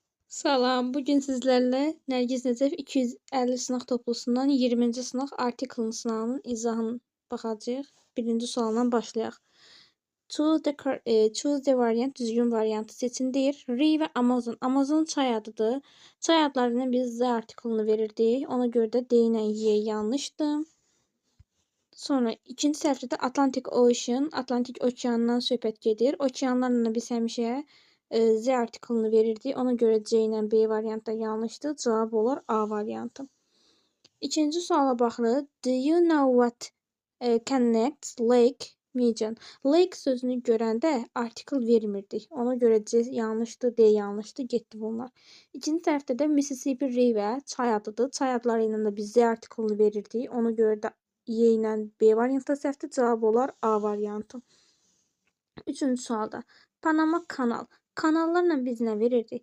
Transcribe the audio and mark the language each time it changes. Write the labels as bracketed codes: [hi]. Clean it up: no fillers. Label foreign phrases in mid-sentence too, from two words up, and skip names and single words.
[az] Salam, bugün sizlərlə Nərgiz Nəcəf 250 sınaq toplusundan 20-ci sınaq artiklın sınağının izahını baxacağıq. Birinci sualdan başlayaq. [en] Choose the variant, [az] düzgün variantı seçin deyir. Re və Amazon. Amazon çay adıdır. Çay adlarından biz Z artiklını verirdik. Ona görə də D ilə Y yanlışdır. Sonra ikinci səhvdə Atlantic Ocean, Atlantik okeanından söhbət gedir. Okeanlarla biz həmişə Z artiklını verirdik. Ona görə C ilə B variantı yanlışdır. Cavab olar A variantı. İkinci suala baxırıq. [en] Do you know what connects Lake Michigan? [az] Lake sözünü görəndə artikl vermirdik. Ona görə C yanlışdır, D yanlışdır. Getdi bunlar. İkinci tərəfdə də Mississippi River çay adıdır. Çay adları ilə də biz Z artiklını verirdik. Ona görə də Y ilə B variantı səhvdir. Cavab olar A variantı. Üçüncü sualda Panama kanal. Kanallarla biz nə verirdik?